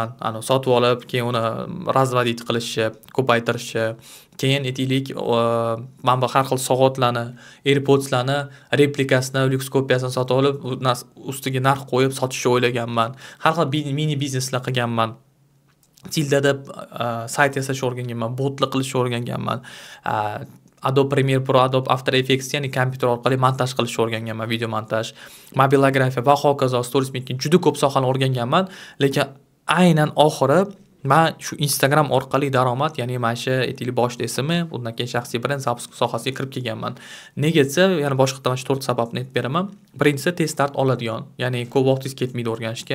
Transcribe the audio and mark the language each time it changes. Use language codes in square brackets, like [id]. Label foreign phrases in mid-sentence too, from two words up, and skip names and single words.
[uz] Sotib olib, keyin uni razvodit qilishni, ko'paytirishi, keyin aytaylik, men har xil soatlarni, AirPods'larni replikasini, lyuks kopiyasini sotib olib, ustiga narx qo'yib sotishni o'ylaganman. Har xil mini bizneslar qilganman. Tildada sayt yasashni o'rganganman, botlar qilishni o'rganganman. Adobe Premiere Pro, Adobe After Effects, ya'ni kompyuter orqali montaj qilishni o'rganganman, video montaj, mobilografiya va hokazo, [en] stories making, [uz] juda ko'p sohani o'rganganman, lekin aynan oxiri men shu Instagram orqali daromad, ya'ni mana shu aytaylik boshida ismi, undan keyin shaxsiy brend sohasiga kirib kelganman. Nega desa, yana boshqa mana shu 4 sababni aytib beraman. Birinchisi tez start oladigan, ya'ni ko'p vaqtingiz ketmaydi o'rganishga.